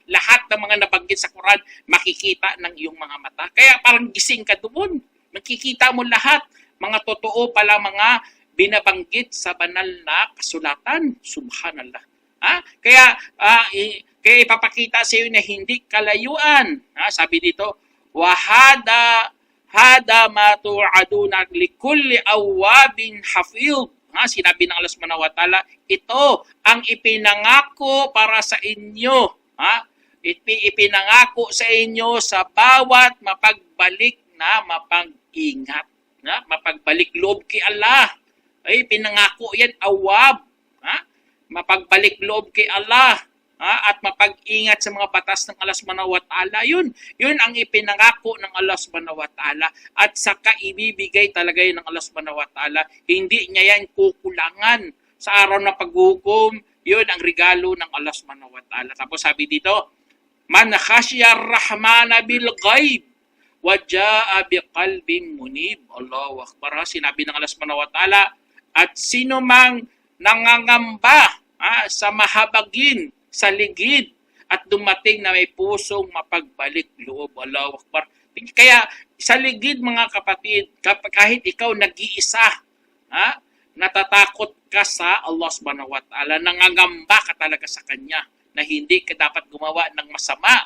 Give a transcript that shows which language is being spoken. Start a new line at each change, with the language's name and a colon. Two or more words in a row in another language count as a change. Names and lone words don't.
Filipino: Lahat ng mga nabanggit sa Quran, makikita ng iyong mga mata. Kaya parang gising ka doon. Makikita mo lahat. Mga totoo pala mga binabanggit sa banal na kasulatan. Subhanallah. Kaya ipapakita sa iyo na hindi kalayuan. Sabi dito,
Arabic: هذا ما توعدون لكل أواب حفيظ.
Filipino: Sinabi ng
Arabic: الله سبحانه وتعالى,
Filipino: ito ang ipinangako para sa inyo. Ipinangako sa inyo sa bawat mapagbalik na mapag-ingat. Mapagbalik loob kay Allah. Ay, pinangako yan, awab. Mapagbalik loob kay Allah. At mapag-ingat sa mga batas ng
Arabic: الله سبحانه وتعالى.
Filipino: Yun ang ipinangako ng
Arabic: الله سبحانه وتعالى.
Filipino: At saka ibibigay talaga yun ng
Arabic: الله سبحانه وتعالى.
Filipino: Hindi niya yan kukulangan sa araw ng paghukom. Yun ang regalo ng
Arabic: الله سبحانه وتعالى.
Filipino: Tapos sabi dito,
Arabic: من خشي الرحمن بالغيب وجاء بقلب منيب. الله أكبر.
Filipino: Sinabi ng
Arabic: الله سبحانه وتعالى,
Filipino: at sino mang nangangamba sa mahabagin, sa ligid, at dumating na may pusong mapagbalik loob.
Arabic: الله أكبر.
Filipino: Kaya sa ligid, mga kapatid, kahit ikaw nag-iisa, natatakot ka sa
Arabic: الله سبحانه وتعالى,
Filipino: nangangamba ka talaga sa Kanya na hindi ka dapat gumawa ng masama.